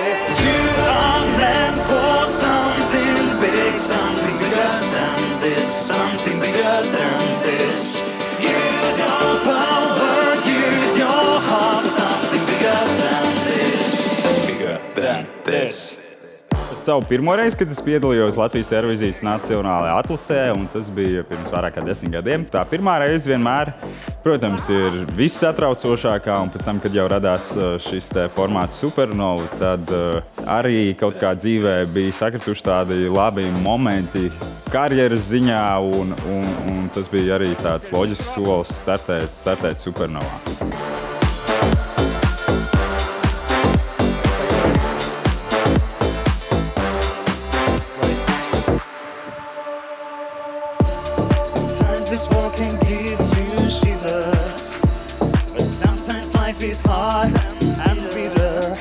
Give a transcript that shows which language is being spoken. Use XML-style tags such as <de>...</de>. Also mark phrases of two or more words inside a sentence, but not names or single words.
<en>You are meant for something big, something bigger than this, something bigger than this. Use your power, use your heart, something bigger than this.</en> <lv>Savu pirmo reizi, kad es piedalījos Latvijas Eirovīzijas nacionālajā atlasē, un tas bija pirms vairāk kā 10 gadiem. Tā pirmā reize vienmēr, protams, ir vissatraucošākā, un pēc tam, kad jau radās šis te formāts Supernova, tad arī kaut kā dzīvē bija sakrituši tādi labi momenti karjeras ziņā, un tas bija arī tāds loģisks solis startēt Supernovā.</lv> <en>This world can give you shivers, but sometimes life is hard and bitter.</en>